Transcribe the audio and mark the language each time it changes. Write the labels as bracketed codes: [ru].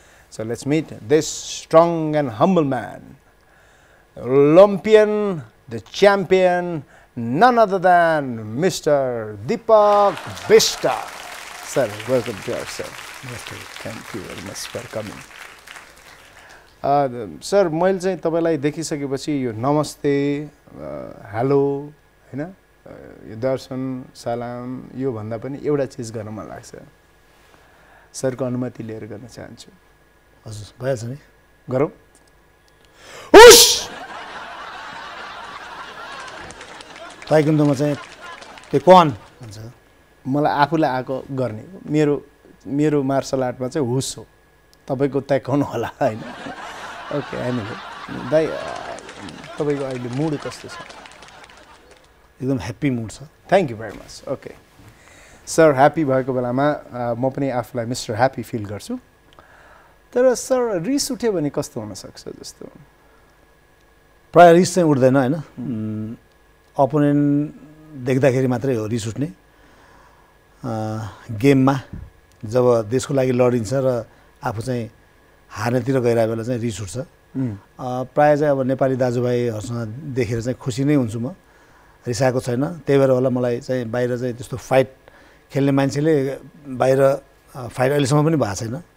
[en] So let's meet this strong and humble man. Olympian, the champion, none other than Mr. Deepak Bista. Sir, welcome to our show. Thank you very much for coming. [ne] Sir, मैले चाहिँ तपाईलाई देखिसकेपछि यो नमस्ते, hello हैन, यो दर्शन, सलाम यो भन्दा पनि एउटा चीज गर्न मन लाग्छ। सरको अनुमति लिएर गर्न चाहन्छु। हजुर, भइहाल्छ नि। गरौँ। हुश! ताइक्वान्डोमा चाहिँ त्यो कौन भन्छ? मलाई आफूलाई आएको गर्ने। मेरो मार्शल आर्टमा चाहिँ हुस हो। तपाईको ताइक्वान्डो होला हैन? ओके, एनीवे दाइ तपाईको अहिले मुड कस्तो छ? एकदम ह्याप्पी मुड छ। [en] Thank you very much. [ne] Okay sir, happy भएको बेलामा म पनि आफूलाई मिस्टर ह्याप्पी फिल गर्छु। तर सर, रिस उठ्यो भने कस्तो हुन सक्छ जस्तो? प्राय रिस चाहिँ उठ्दैन हैन, अपोनेन्ट देख्दाखेरि मात्रै हो रिस उठ्ने। गेममा जब देशको लागि लडिन्छ र आफू चाहिँ हार्नेतिर गइरहेको बेला चाहिँ रिस उठ्छ। प्राय चाहिँ अब नेपाली दाजुभाइहरूसँग देखेर चाहिँ खुसी नै हुन्छु म, रिसाएको छैन। त्यही भएर होला मलाई चाहिँ बाहिर चाहिँ त्यस्तो फाइट खेल्ने मान्छेले बाहिर फाइट अहिलेसम्म पनि भएको छैन।